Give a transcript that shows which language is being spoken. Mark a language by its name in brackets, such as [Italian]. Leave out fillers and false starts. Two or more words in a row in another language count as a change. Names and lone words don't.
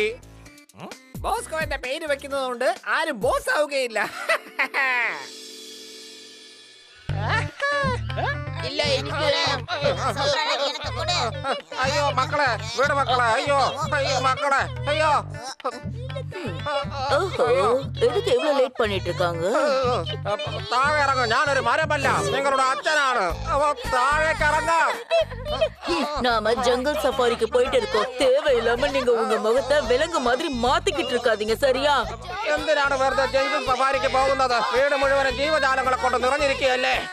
[Malayalam] ബോസ്കോ എന്റെ പേര് വെക്കുന്നതുകൊണ്ട് ആരും ബോസ് ആവുകയില്ല. ഇല്ല, എനിക്ക് വേണം. എനിക്ക് കൂടെ. അയ്യോ മക്കളെ, വീട് മക്കളെ, അയ്യോ അയ്യോ മക്കളെ, അയ്യോ [Tamil] எதுக்கு இவ்வளவு லேட் பண்ணிட்டு இருக்காங்க? [Malayalam] താഴെ ഇറങ്ങ. ഞാനൊരു മരമല്ല, നിങ്ങളുടെ അച്ഛനാണ്. താഴേക്ക് ഇറങ്ങ. [Tamil] நாம [English] jungle safariக்கு [Tamil] போயிட்டு இருக்கோம். தேவையில்லாம நீங்க உங்க முகத்தை விலங்கு மாதிரி மாத்திக்கிட்டு இருக்காதீங்க, சரியா? [Malayalam] എന്തിനാണ് വെറുതെ [English] jungle safariക്ക് [Malayalam] പോകുന്നത്? വീട് മുഴുവനും ജീവജാലങ്ങളെ കൊണ്ട് നിറഞ്ഞിരിക്കുകയല്ലേ.